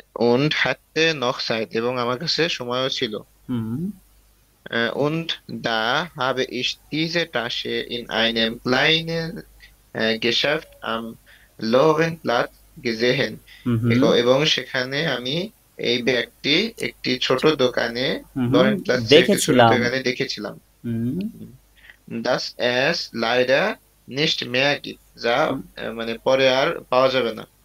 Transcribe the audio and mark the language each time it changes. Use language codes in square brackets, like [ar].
[de] und hatte noch Zeit, [bn] এবং আমার কাছে সময়ও ছিল। [de] und da habe ich diese Tasche in einem kleinen Geschäft am Lorenplatz [bn] gesehen এবং সেখানে আমি এই ব্যাগটি একটি ছোট দোকানে লরেন প্লাসে একটি ছোট দোকানে দেখেছিলাম। [de] das es leider nicht mehr gibt, [bn] যা মানে পরে আর পাওয়া যাবে না।